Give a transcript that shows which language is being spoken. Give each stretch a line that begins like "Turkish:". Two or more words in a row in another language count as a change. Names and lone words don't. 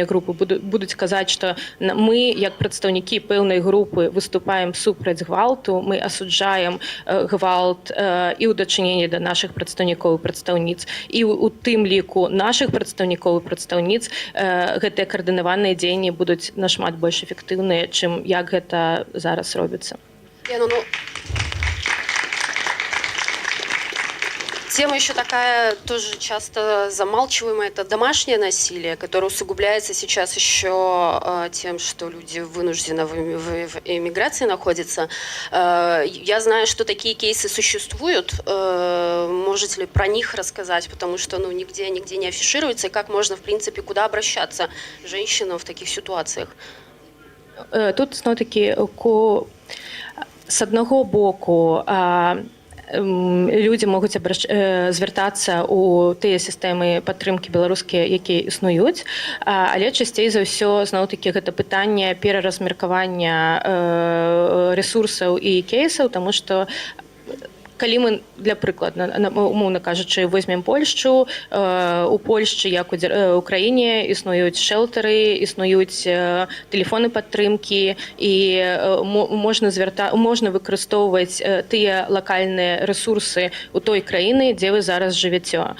Belarusian: групы будуць казаць, што мы, як прадстаўнікі пэўнай групы, выступаем супраць гвалту, мы асуджаем гвалт і ў дачыненні да нашых прадстаўнікоў і прадстаўніц, і ў тым ліку нашых прадстаўнікоў і прадстаўніц, гэтыя каардынаваныя дзеянні будуць нашмат больш эфектыўныя, чым як гэта зараз робіцца.
Russian: Тема еще такая, тоже часто замалчиваемая, это домашнее насилие, которое усугубляется сейчас еще тем, что люди вынуждены в эмиграции находятся. Я знаю, что такие кейсы существуют. Можете ли про них рассказать? Потому что нигде не афишируется. И как можно, в принципе, куда обращаться женщинам в таких ситуациях?
Belarusian: Тут, знову-таки, з одного боку, людзі могуць звяртацца ў тыя сістэмы падтрымкі беларускія, якія існуюць, але часцей за ўсё зноў-такі гэта пытанне пераразмеркавання рэсурсаў і кейсаў, таму што калі мы, для прыкладу, умоўна кажучы, возьмем Польшчу, у Польшчы, як у краіне, існуюць шэлтары, існуюць тэлефоны падтрымкі, і можна выкарыстоўваць тыя лакальныя рэсурсы ў той краіны, дзе вы зараз жывяце.